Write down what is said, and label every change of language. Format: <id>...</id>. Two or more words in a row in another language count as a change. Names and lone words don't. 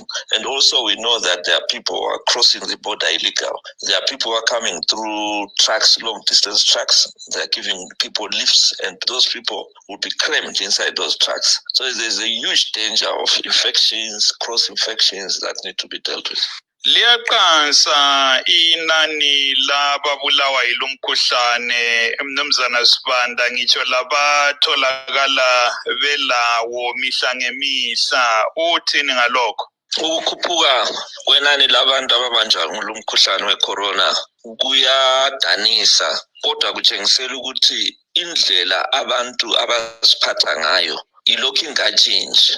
<en>And also we know that there are people who are crossing the border illegal. There are people who are coming through trucks, long distance trucks. They're giving people lifts, and those people will be crammed inside those trucks. So there's a huge danger of infections, cross infections that need to be dealt with.</en> <nd>Liyaqansa inani lababulawa yilomkhuhlane Mnumzana Sibanda, ngitsho labatholakala belawo mihla ngemihla, uthini ngalokho? Ukukhuphuka kwenani labantu ababanjwa ngumkhuhlane wecorona kuyadanisa, kodwa kutshengisela ukuthi indlela abantu abasiphatha ngayo ilokhu ingakatshintshi.</nd>